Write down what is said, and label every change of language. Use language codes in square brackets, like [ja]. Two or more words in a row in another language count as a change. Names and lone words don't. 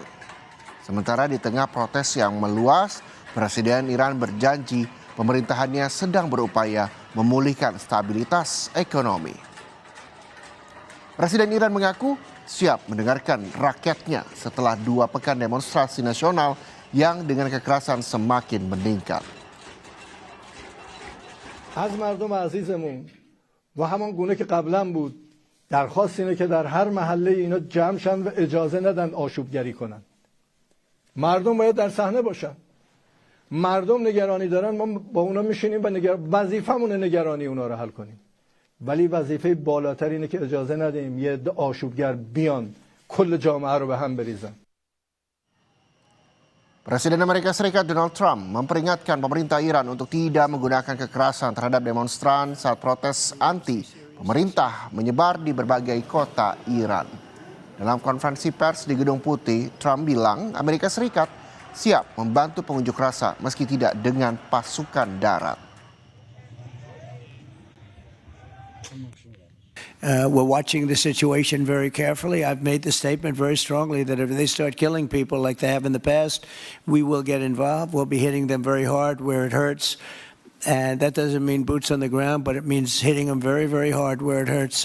[id] Sementara di tengah protes yang meluas, Presiden Iran berjanji pemerintahannya sedang berupaya memulihkan stabilitas ekonomi. Presiden Iran mengaku siap mendengarkan rakyatnya setelah 2 pekan demonstrasi nasional yang dengan kekerasan semakin meningkat. [fa] از مردم عزیزمون و همان گونه که قبلا بود درخواست اینه که در هر محله اینا جمع شن و اجازه ندن آشوبگری کنن. مردم باید در صحنه باشن. مردم نگرانی دارن، ما با اونا میشینیم و وظیفمونه نگرانی اونا رو حل کنیم. ولی وظیفه بالاتر اینه که اجازه ندیم یه عده آشوبگر بیان کل جامعه رو به هم بریزن. [id] Presiden Amerika Serikat Donald Trump memperingatkan pemerintah Iran untuk tidak menggunakan kekerasan terhadap demonstran saat protes anti pemerintah menyebar di berbagai kota Iran. Dalam konferensi pers di Gedung Putih, Trump bilang Amerika Serikat siap membantu pengunjuk rasa meski tidak dengan pasukan darat. [en] We're watching the situation very carefully. I've made the statement very strongly that if they start killing people like they have in the past, we will get involved. We'll be hitting them very hard where it hurts. And that doesn't mean boots on the ground, but it means hitting them very, very hard where it hurts.